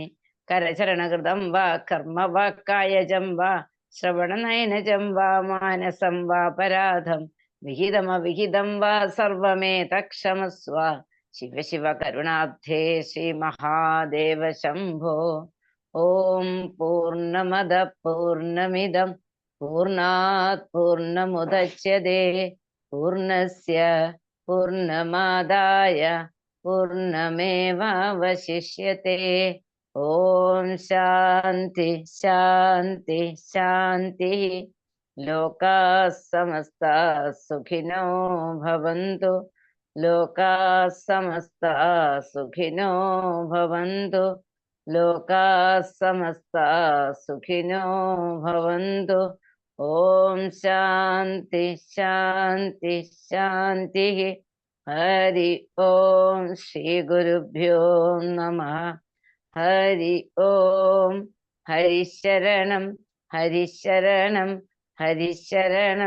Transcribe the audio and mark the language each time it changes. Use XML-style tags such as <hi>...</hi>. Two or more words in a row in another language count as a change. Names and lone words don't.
<sa>കരചരണകൃതം വാ കർമ്മ വാക്കായജം വാ ശ്രവണനയനജം വാ മാനസം വാ പരാധം വിഹിതമവിഹിതം വാ സർവമേതക്ഷമസ്വ. ശിവ ശിവ കരുണാബ്ധേ ശ്രീ മഹാദേവ ശംഭോ. ഓം പൂർണ്ണമദ പൂർണ്ണമിദം പൂർണ്ണാത് പൂർണ്ണമുദച്യതേ പൂർണ്ണസ്യ പൂർണ്ണമാദായ പൂർണ്ണമേവാവശിഷ്യത്തെ. ഓം ശാന്തി ശാന്തി ശാന്തി. ലോകാഃ സമസ്താഃ സുഖിനോ ഭവന്തു. ലോകാഃ സമസ്താഃ സുഖിനോ ഭവന്തു. ലോകാഃ സമസ്താഃ സുഖിനോ ഭവന്തു. ഓം ശാന്തി ശാന്തി ശാന്തി. ഹരി ഓം. ശ്രീ ഗുരുഭ്യോ നമഃ. ഹരി ഓം. ഹരിശരണം ഹരിശരണം ഹരിശരണം.</sa>